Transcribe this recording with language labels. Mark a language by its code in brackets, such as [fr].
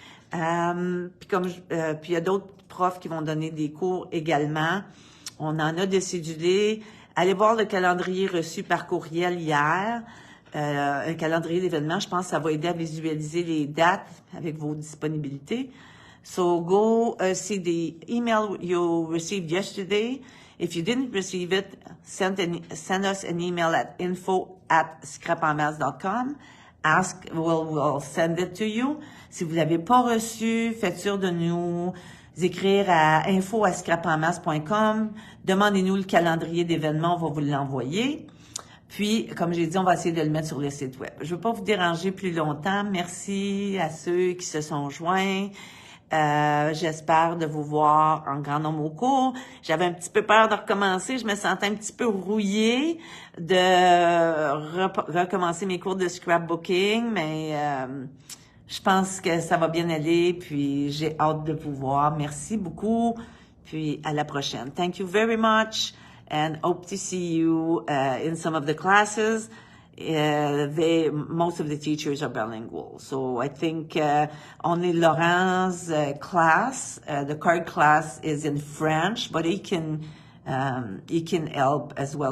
[fr] Puis il y a d'autres profs qui vont donner des cours également. On en a des cédulés. Allez voir le calendrier reçu par courriel hier. Un calendrier d'événements, je pense que ça va aider à visualiser les dates avec vos disponibilités. [en] So go see the email you received yesterday. If you didn't receive it, send us an email at info@scrapenmasse.com. We'll send it to you. [fr] Si vous l'avez pas reçu, faites sûr de nous écrire à info@scrapenmasse.com. Demandez-nous le calendrier d'événements, on va vous l'envoyer. Puis, comme j'ai dit, on va essayer de le mettre sur le site web. Je ne veux pas vous déranger plus longtemps. Merci à ceux qui se sont joints. J'espère de vous voir en grand nombre au cours. J'avais un petit peu peur de recommencer. Je me sentais un petit peu rouillée de recommencer mes cours de scrapbooking, mais Je pense que ça va bien aller, puis j'ai hâte de vous voir. Merci beaucoup, puis à la prochaine. [en] Thank you very much, and hope to see you in some of the classes. Most of the teachers are bilingual. So I think only Laurent's class, the card class, is in French, but he can help as well.